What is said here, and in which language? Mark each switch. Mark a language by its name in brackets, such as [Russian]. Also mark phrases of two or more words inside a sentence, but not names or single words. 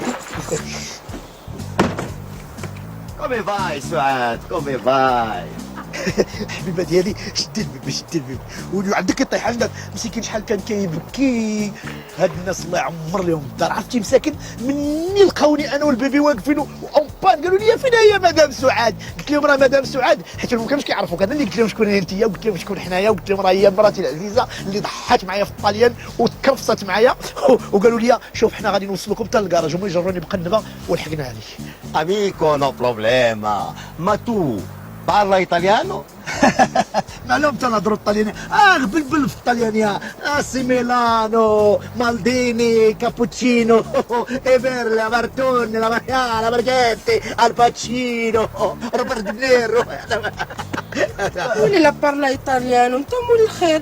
[Italian] Come vai Suad? Come vai? [Arabic] حبيبه ديالي شد البيبي شد البيبي وعندك يطيح عندك مسكين شحال كان كيبكي. هاد الناس الله يعمر لهم الدار. عرفتي مساكن مني لقاوني انا والبيبي واقفين وبان قالوا لي فين هي مدام سعاد؟ قلت لهم راه مدام سعاد، حيت ما كانوش كيعرفوك. انا اللي قلت لهم شكون انت، وقلت لهم شكون حنايا، وقلت لهم راه هي مراتي العزيزه اللي ضحات معايا في الطاليان وتكرفصت معايا وقالوا لي شوف حنا غادي نوصلوكم حتى للكراج. هما يجروني بقنبه ولحقنا عليه. [Italian] Amico, no problema. Ma tu parla italiano? [Arabic] معلوم تنهضروا الطليانيه. بلبل في الطليانيه. سي ميلانو مالديني كابوتشينو ايفيرلا مارتون لا ماريانا مارجيتي الباتشينو روبرت دينيرو. ولي [Italian] la parla italiano [Arabic] انت مول الخير.